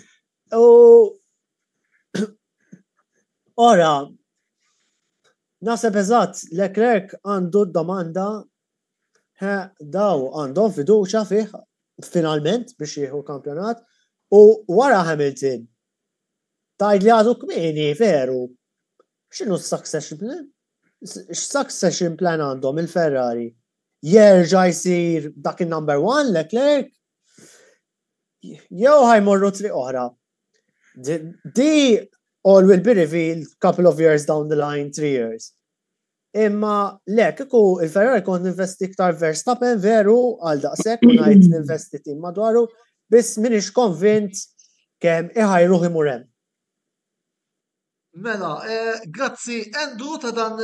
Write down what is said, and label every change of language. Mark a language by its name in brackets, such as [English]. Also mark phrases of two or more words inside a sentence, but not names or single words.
[Maltese] Ora, naħseb eżatt, Leclerc għandu d-domanda daw għandhom fiduċa fih finalment biex jieħu kampjonat u wara Hamilton. Tajd li għadu kmini, veru. X'inhu s- [English] succession plan? [Maltese] X- [English] succession plan [Maltese] għandhom il-Ferrari? Jerġa' jsir dak il-number 1 Leclerc? Jew ħajmorru triq oħra. [English] Di all will be revealed couple of years down the line, 3 years. [Maltese] Imma kiku il-Ferrari kont investi iktar Verstappen veru għal daqshekk u ngħid ninvesti tim madwaru, biss minix konvint kemm iħajruh imur hemm. Mela, grazzi Andrew ta' dan